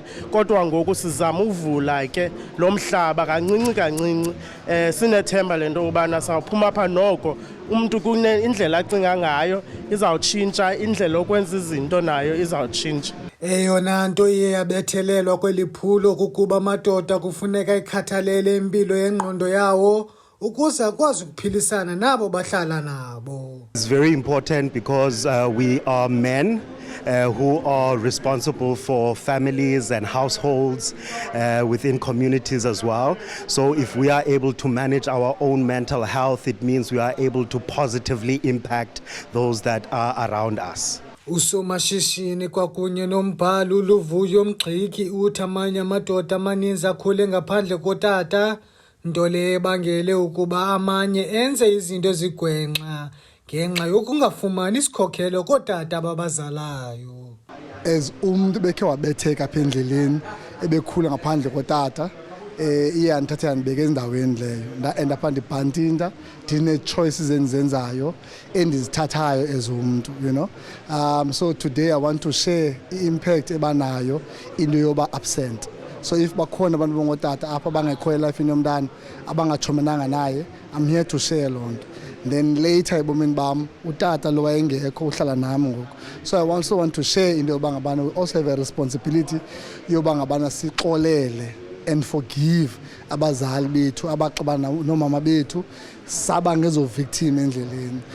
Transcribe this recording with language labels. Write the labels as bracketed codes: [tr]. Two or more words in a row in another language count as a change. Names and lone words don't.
[xh] Kodwa ngoku sizama uvula ke lo mhlaba kancinci kancinci, sinethemba le nto ubana sawuphuma apha noko umntu indlela acinga ngayo izawutshintsha, indlela okwenza izinto nayo izawutshintsha. Eyona nto iye yabethelelwa kweli phulo kukuba amadoda kufuneka ikhathalele impilo yengqondo yawo ukuze akwazi ukuphilisana nabo bahlala nabo. [en] It's very important because we are men who are responsible for families and households within communities as well. So if we are able to manage our own mental health, it means we are able to positively impact those that are around us. [xh] Usomashishini kwakunye nombhali uLuvuyo Mgxiki uthi amanye amadoda amaninzi akhule ngaphandle kotata, nto leyo ebangele ukuba amanye enze izinto ezigwenxa ngenxa yokungafumani isikhokhelo kootata ababazalayo. As umntu bekhe wabetheka apha endleleni ebekhula ngaphandle kotata, iyandithatha yandibeka ezindaweni leyo ndaenda apha ndibhantinta ndine-choices endizenzayo endizithathayo as umntu, [en] you know. So today I want to share [xh] i-impact ebanayo into yoba [en] absent. So if [xh] bakhona abantu bangotata apha bangekho elifini yomntana abangatshomenanga naye, [en] I'm here to share [xh] loo nto. Then later ebomini bam utata lo wayengekho uhlala nami ngoku. [en] So I also want to share [xh] into yoba ngabana [en] we also have a responsibility [xh] yoba ngabana sixolele [en] and forgive [xh] abazali bethu abaxabana nomama bethu saba ngezo victim endleleni.